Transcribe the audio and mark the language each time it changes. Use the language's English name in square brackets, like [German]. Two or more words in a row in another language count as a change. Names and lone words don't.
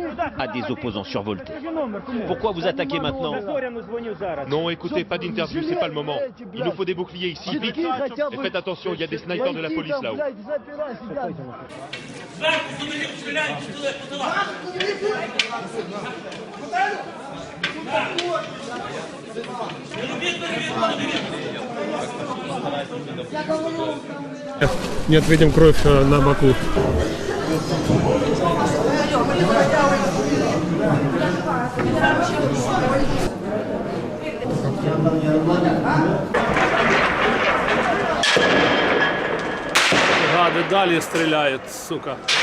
[French] à des opposants survoltés. Pourquoi vous attaquez maintenant? Non, écoutez, pas d'interview, c'est pas le moment. Il nous faut des boucliers ici, vite. Et faites attention, il y a des snipers de la police là-haut. [Russian] Нет, видим кровь на боку. [Ukrainian] Гади далі стріляють, сука.